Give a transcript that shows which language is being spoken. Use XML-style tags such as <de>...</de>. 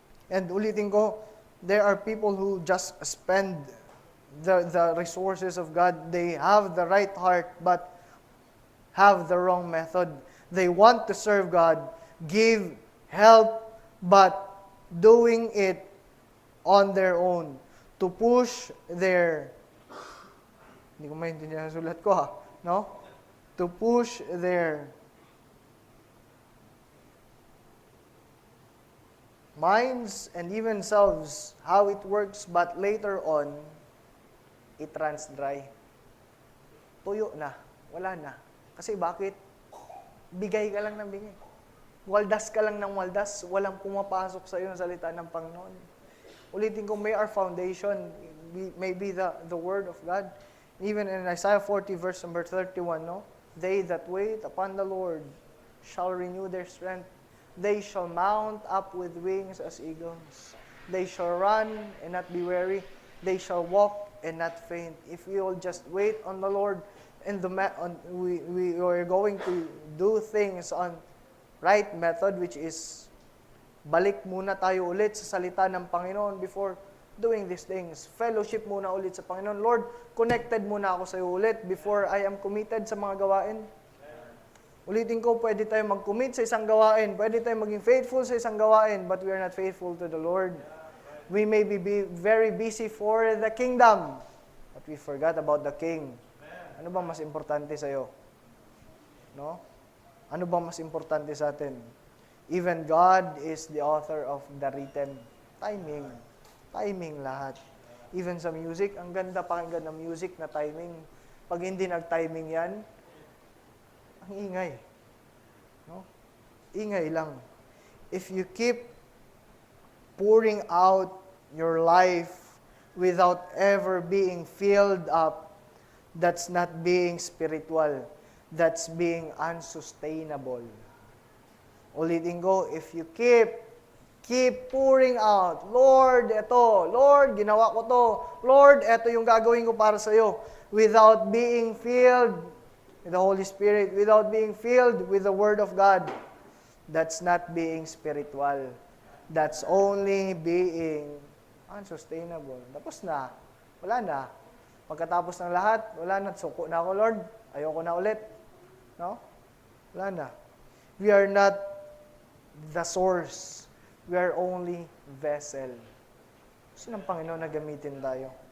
<en>And</en> <tl>ulitin ko,</tl> <en>there are people who just spend the resources of God. They have the right heart but have the wrong method. They want to serve God, give help, but doing it on their own. To push their,</en> <tl>hindi ko maintindihan ang sulat ko no?</tl> <en>To push their minds and even selves, how it works, but later on, it runs dry.</en> <tl>Tuyo na. Wala na. Kasi bakit? Bigay ka lang ng bigay. Waldas ka lang ng waldas. Walang pumapasok sa iyo ng salita ng Panginoon. Ulitin ko,</tl> <en>may our foundation, may be the Word of God. Even in Isaiah 40, verse number 31, no? They that wait upon the Lord shall renew their strength. They shall mount up with wings as eagles. They shall run and not be weary. They shall walk and not faint. If we will just wait on the Lord, and we are going to do things on right method, which is</en> <tl>balik muna tayo ulit sa salita ng Panginoon</tl> <en>before doing these things.</en> <tl>Fellowship muna ulit sa Panginoon. Lord, connected muna ako sa iyo ulit</tl> <en>before I am committed</en> <tl>sa mga gawain. Ulitin ko, pwede tayo mag-commit sa isang gawain, pwede tayo maging faithful sa isang gawain,</tl> <en>but we are not faithful to the Lord. We may be very busy for the kingdom, but we forgot about the King.</en> <tl>Ano ba mas importante sa iyo? No? Ano ba mas importante sa atin?</tl> <en>Even God is the author of the written.</en> <tl>Timing. Timing lahat. Even sa music, ang ganda pakinggan ng music na timing. Pag hindi nag-timing yan, ang ingay. No? Ingay lang.</tl> <en>If you keep pouring out your life without ever being filled up, that's not being spiritual. That's being unsustainable. Ulitin ko, if you keep pouring out, Lord,</en> <tl>eto, Lord, ginawa ko to, Lord, eto yung gagawin ko para sa iyo,</tl> <en>without being filled with the Holy Spirit, without being filled with the Word of God, that's not being spiritual. That's only being unsustainable.</en> <tl>Tapos na. Wala na. Pagkatapos ng lahat, wala na. Suko na ako, Lord. Ayoko na ulit. No? Wala na.</tl> <en>We are not the source. We are only vessel.</en> <tl>Gusto ng Panginoon na gamitin tayo.</tl>